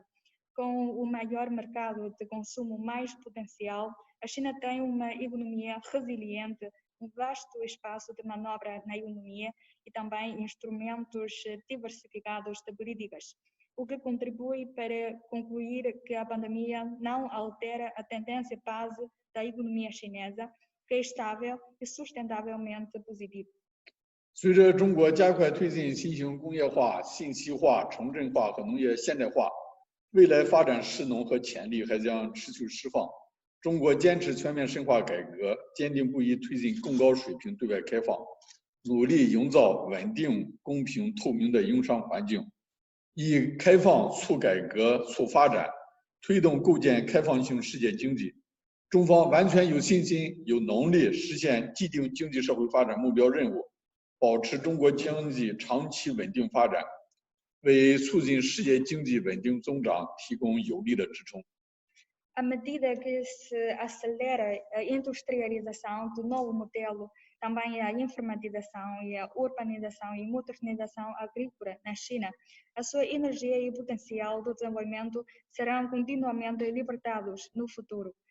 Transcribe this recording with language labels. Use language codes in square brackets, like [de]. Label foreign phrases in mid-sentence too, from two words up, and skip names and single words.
[pt] Com o maior mercado de consumo mais potencial, a China tem uma economia resiliente, vasto espaço de manobra na economia e também instrumentos diversificados de políticas, o que contribui para concluir que a pandemia não altera a tendência base da economia chinesa, que é estável e sustentavelmente positiva. [zh] 随着中国加快推进新型工业化、信息化、城镇化和农业现代化，未来发展势能和潜力还将持续释放。中国坚持全面深化改革，坚定不移推进更高水平对外开放，努力营造稳定、公平、透明的营商环境，以开放促改革、促发展，推动构建开放性世界经济。中方完全有信心、有能力实现既定经济社会发展目标任务，保持中国经济长期稳定发展，为促进世界经济稳定增长提供有力的支撑。 [pt] À medida que se acelera a industrialização do novo modelo, também a informatização e a urbanização e modernização agrícola na China, a sua energia e potencial do desenvolvimento serão continuamente libertados no futuro.